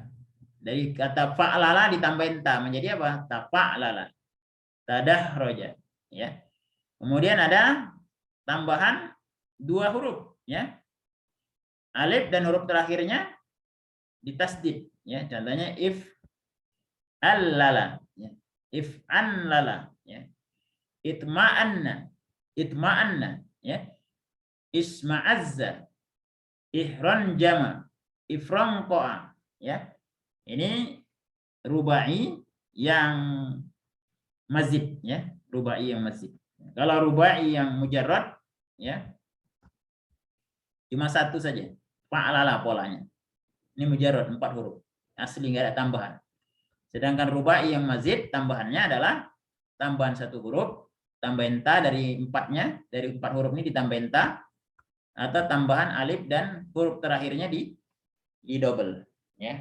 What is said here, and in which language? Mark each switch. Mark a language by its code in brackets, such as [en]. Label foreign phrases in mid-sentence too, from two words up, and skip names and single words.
[id] Dari kata fa'lala ditambahin ta menjadi apa? [ar] تفعلل. تدحرج, [id] ya. Kemudian ada tambahan 2 huruf, ya. Alif dan huruf terakhirnya ditasdid, ya. Contohnya if allala, ya. If anlala, ya. [ar] اطمأنّ، اطمأنّ, [id] ya. [ar] اشمأزّ، احرنجم، افرنقع, [id] ya. Ini rubai yang mazid, ya. Rubai yang mazid. Kalau rubai yang mujarrad, ya, cuma 1 saja. Fa'lala polanya. Ini mujarrad 4 huruf. Asli nggak ada tambahan. Sedangkan rubai yang mazid tambahannya adalah tambahan 1 huruf, tambahin ta dari 4-nya, dari 4 huruf ini ditambahin ta, atau tambahan alif dan huruf terakhirnya di double, ya.